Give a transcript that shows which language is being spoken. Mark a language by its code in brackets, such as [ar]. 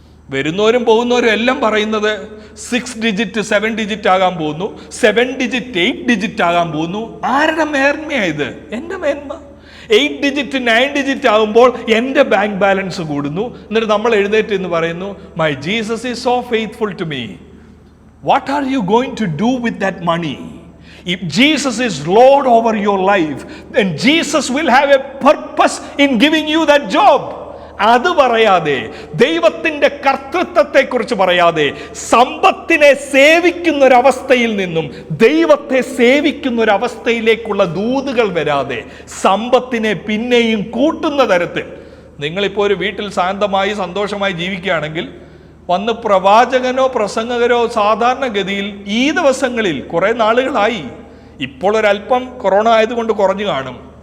[ml] വരുന്നവരും പോകുന്നവരും എല്ലാം പറയുന്നത് 6 ഡിജിറ്റ് 7 ഡിജിറ്റ് ആകാൻ പോകുന്നു, 7 ഡിജിറ്റ് 8 ഡിജിറ്റ് ആകാൻ പോകുന്നു. ആരുടെ മേന്മയായത്? എൻ്റെ മേന്മ. 8 ഡിജിറ്റ് 9 ഡിജിറ്റ് ആകുമ്പോൾ എൻ്റെ ബാങ്ക് ബാലൻസ് കൂടുന്നു. എന്നിട്ട് നമ്മൾ എഴുന്നേറ്റ് എന്ന് പറയുന്നു, [en] My Jesus is so faithful to me. What are you going to do with that money? If Jesus is Lord over your life, then Jesus will have a purpose in giving you that job. [ml] അത് പറയാതെ, ദൈവത്തിൻ്റെ കർത്തൃത്വത്തെക്കുറിച്ച് പറയാതെ, സമ്പത്തിനെ സേവിക്കുന്നൊരവസ്ഥയിൽ നിന്നും ദൈവത്തെ സേവിക്കുന്നൊരവസ്ഥയിലേക്കുള്ള ദൂതുകൾ വരാതെ, സമ്പത്തിനെ പിന്നെയും കൂട്ടുന്ന തരത്തിൽ നിങ്ങളിപ്പോൾ ഒരു വീട്ടിൽ ശാന്തമായി സന്തോഷമായി ജീവിക്കുകയാണെങ്കിൽ, വന്ന് പ്രവാചകനോ പ്രസംഗകരോ സാധാരണഗതിയിൽ ഈ ദിവസങ്ങളിൽ കുറേ നാളുകളായി, ഇപ്പോൾ ഒരല്പം കൊറോണ ആയതുകൊണ്ട് കുറഞ്ഞു കാണും,